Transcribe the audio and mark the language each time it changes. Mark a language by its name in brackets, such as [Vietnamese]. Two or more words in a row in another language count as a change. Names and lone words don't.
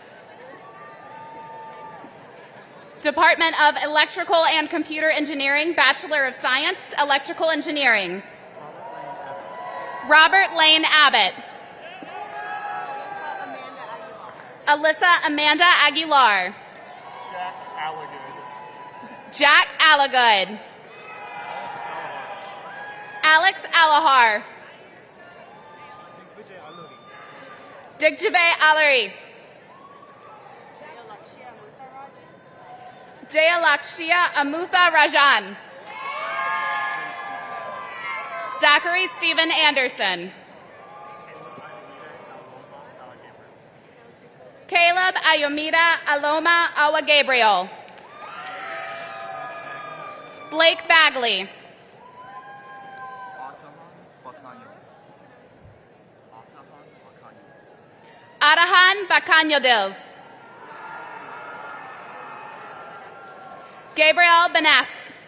[English] Department of Electrical and Computer Engineering, Bachelor of Science, Electrical Engineering. Robert Lane Abbott. Alyssa Amanda Aguilar. Jack Allagood. Alex Alahar. Digjabe Alari. Jayalakshya Amutha Rajan. Zachary Stephen Anderson. Caleb Ayomida Aloma Awa Gabriel. Blake Bagley. Arahan Bakanyodils. Gabriel Benesk.